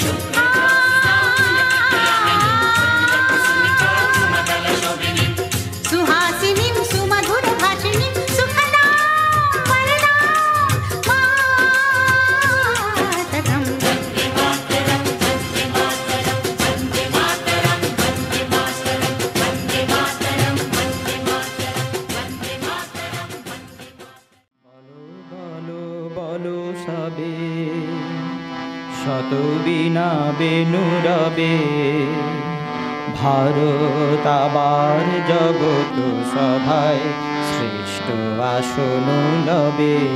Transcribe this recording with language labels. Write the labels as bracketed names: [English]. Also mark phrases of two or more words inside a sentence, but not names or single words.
[Sanskrit] सुहासिनीं सुमधुरभाषिणीं सुखदां वरदां मातरं वन्दे मातरं वन्दे मातरं वन्दे मातरं वन्दे मातरं वन्दे मातरं वन्दे मातरं वन्दे मातरं। [Bangla] বলো বলো সবে শত বিনা বেনুরবে, ভারত আবার জগত সভায় শ্রেষ্ঠ আসন লবে।